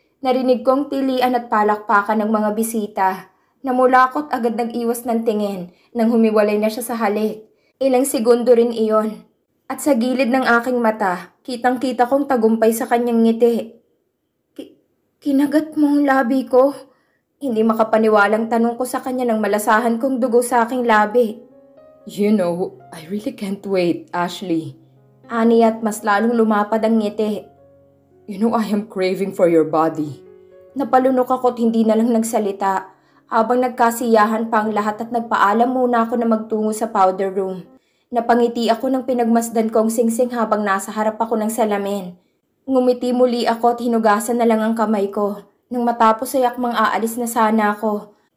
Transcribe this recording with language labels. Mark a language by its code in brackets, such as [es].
[tl] Narinig kong tilian at palakpakan ng mga bisita. Namula ako at agad nag-iwas ng tingin nang humiwalay na siya sa halik. Ilang segundo rin iyon. At sa gilid ng aking mata, kitang-kita kong tagumpay sa kanyang ngiti. Kinagat mo ang labi ko. Hindi makapaniwalang tanong ko sa kanya nang malasahan kong dugo sa aking labi. [en] You know, I really can't wait, Ashley. [tl] Ani at mas lalong lumapad ang ngiti. [en] You know I am craving for your body. [tl] Napalunok ako at hindi na lang nagsalita. Habang nagkasiyahan pa ang lahat at nagpaalam muna ako na magtungo sa powder room. Napangiti ako ng pinagmasdan kong singsing habang nasa harap ako ng salamin. Ngumiti muli ako at hinugasan na lang ang kamay ko. Nang matapos ay akmang aalis na sana ako.